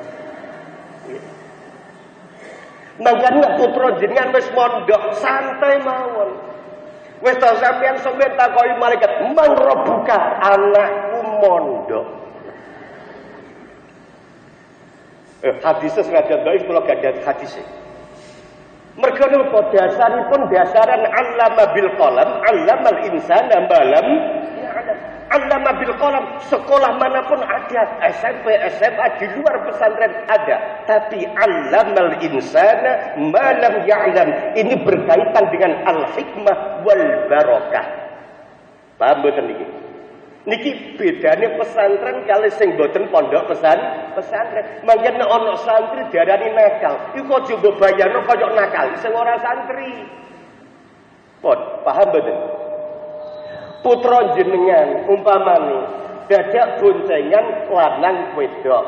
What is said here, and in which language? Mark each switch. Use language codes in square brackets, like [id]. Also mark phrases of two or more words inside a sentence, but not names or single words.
[jv] Mangkane nek putra jenengan wis mondok santai mawon. Wis ta sampeyan takoki malaikat, [ar] "من ربك?" [jv] Anakku mondok. Hadisnya sengaja dhaif kula gadah hadisnya. Mergo napa dasaripun dasaran [ar] علم بالقلم علم الإنسان ما لم يعلم. علم بالقلم [id] sekolah manapun ada, SMP, SMA di luar pesantren ada, tapi [ar] علم الإنسان ما لم يعلم. [id] Ini berkaitan dengan [ar] الحكمة والبركة. [jv] Paham mboten niki? Niki bedane pesantren kali sing boten pondok pesantren. Mangken ana santri diarani nakal. Iku aja mbok bayarno kaya nakal sing ora santri. Paham mboten? Putra jenengan umpamane dadak boncengan lanang wedok.